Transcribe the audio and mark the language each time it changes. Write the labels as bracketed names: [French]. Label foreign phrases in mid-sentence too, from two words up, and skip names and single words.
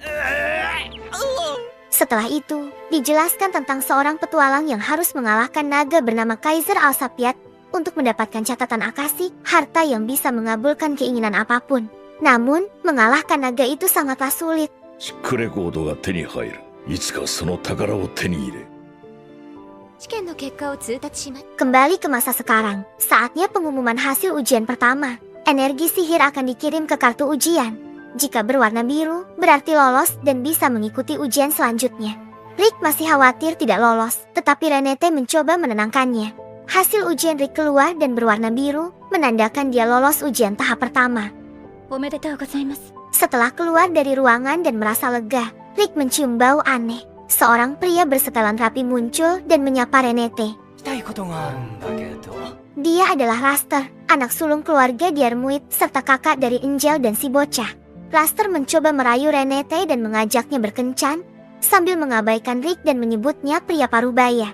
[Indonesian] Setelah itu, dijelaskan tentang seorang petualang yang harus mengalahkan naga bernama Kaiser Alsapiat untuk mendapatkan catatan akasik, harta yang bisa mengabulkan keinginan apapun. Namun, mengalahkan naga itu sangatlah sulit. [Japanese] いつかその宝を手に入れ。試験の結果を通達します。 [Indonesian] Kembali ke masa sekarang, saatnya pengumuman hasil ujian pertama. Energi sihir akan dikirim ke kartu ujian. Jika berwarna biru, berarti lolos dan bisa mengikuti ujian selanjutnya. Rick masih khawatir tidak lolos, tetapi Renate mencoba menenangkannya. Hasil ujian Rick keluar dan berwarna biru, menandakan dia lolos ujian tahap pertama. [Japanese] おめでとうございます。 [Indonesian] Setelah keluar dari ruangan dan merasa lega, Rick mencium bau aneh. Seorang pria bersetelan rapi muncul dan menyapa Renate. Dia adalah Raster, anak sulung keluarga Diarmuid serta kakak dari Angel dan si bocah. Raster mencoba merayu Renate dan mengajaknya berkencan, sambil mengabaikan Rick dan menyebutnya pria parubaya.